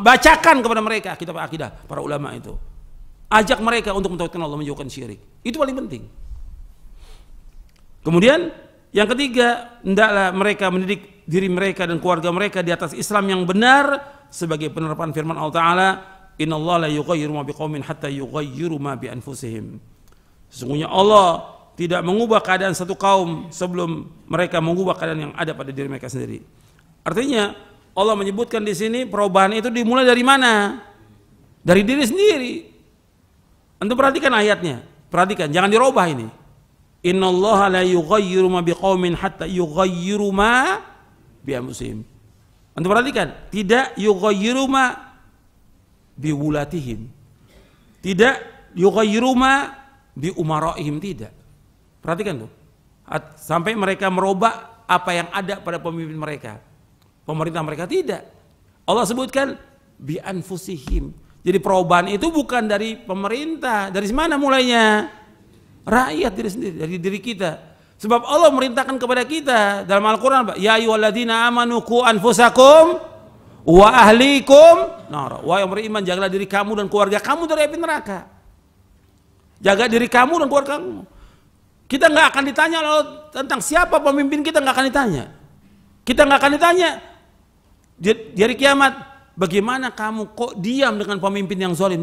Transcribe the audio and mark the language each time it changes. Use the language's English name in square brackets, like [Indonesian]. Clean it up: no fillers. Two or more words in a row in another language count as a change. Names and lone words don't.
[Indonesian] Bacakan kepada mereka kitab akidah para ulama itu. Ajak mereka untuk mentauhidkan Allah, menjauhkan syirik. Itu paling penting. Kemudian yang ketiga, hendaklah mereka mendidik diri mereka dan keluarga mereka di atas Islam yang benar sebagai penerapan firman Allah Ta'ala, [Arabic] إن الله لا يغير ما بقوم حتى يغيروا ما بأنفسهم. [Indonesian] Sesungguhnya Allah tidak mengubah keadaan satu kaum sebelum mereka mengubah keadaan yang ada pada diri mereka sendiri. Artinya Allah menyebutkan di sini perubahan itu dimulai dari mana? Dari diri sendiri. Antum perhatikan ayatnya, perhatikan, jangan dirubah ini. [Arabic] إن الله لا يغير ما بقوم حتى يغيروا ما بأنفسهم. أنتم [Indonesian] perhatikan, tidak [Arabic] يغير ما بولاتهم. Tidak يغير ما بأمرائهم, [Indonesian] tidak. Perhatikan tuh. Sampai mereka merubah apa yang ada pada pemimpin mereka. Pemerintah mereka tidak. Allah sebutkan [Arabic] بأنفسهم. [Indonesian] Jadi perubahan itu bukan dari pemerintah. Dari mana mulainya? Rakyat diri sendiri, dari diri kita. Sebab Allah merintahkan kepada kita dalam Al-Qur'an, [Arabic] يا أيها الذين آمنوا قوا أنفسكم وأهليكم نارا. [Indonesian] Wahai yang beriman, jagalah diri kamu dan keluarga kamu dari api neraka. Jaga diri kamu dan keluarga kamu. Kita nggak akan ditanya loh tentang siapa pemimpin, kita nggak akan ditanya. Kita nggak akan ditanya di hari kiamat, bagaimana kamu kok diam dengan pemimpin yang zalim?